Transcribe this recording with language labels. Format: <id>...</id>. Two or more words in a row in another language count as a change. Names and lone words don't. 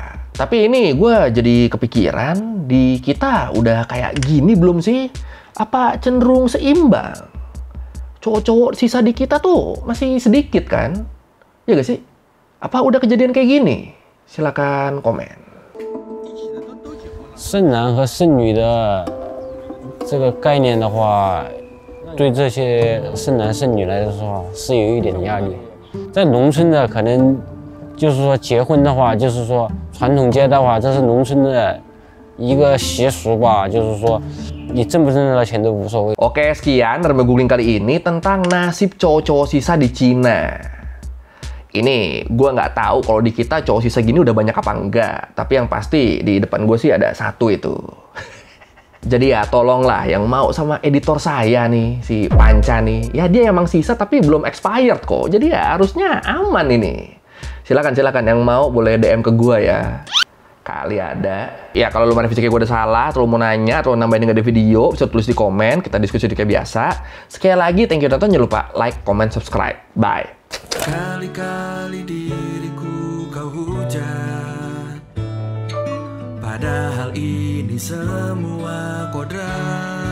<id>Tapi ini gue jadi kepikiran, di kita udah kayak gini belum sih? Apa cenderung seimbang? Cowok-cowok sisa di kita tuh masih sedikit kan? Ya gak sih? Apa udah kejadian kayak gini? Silakan komen.</id> <zh>剩男和剩女的这个概念的话，对这些剩男剩女来说是有一点压力。在农村的可能就是说结婚的话，就是说传统街的话，这是农村的一个习俗吧，就是说。你挣不挣得到钱都无所谓。</zh> <id>Oke, sekian Reme Googling kali ini tentang nasib cowok-cowok sisa di Cina. Ini gue nggak tahu kalau di kita cowok sisa gini udah banyak apa enggak. Tapi yang pasti di depan gue sih ada satu itu. Jadi ya tolonglah yang mau sama editor saya nih, si Panca nih. Ya dia emang sisa tapi belum expired kok. Jadi ya harusnya aman ini. Silakan yang mau boleh DM ke gue ya. Kali ada. Ya kalau lu mana fisiknya gue udah salah, atau lu mau nanya, atau nambahin nggak ada video, bisa tulis di komen, kita diskusi kayak biasa. Sekali lagi,</id> <en>thank you</en> <id>udah nonton, jangan lupa</id> <en>like, comment, subscribe. Bye.</en> <id>Kali-kali diriku kau hujat, padahal ini semua kodrat.</id>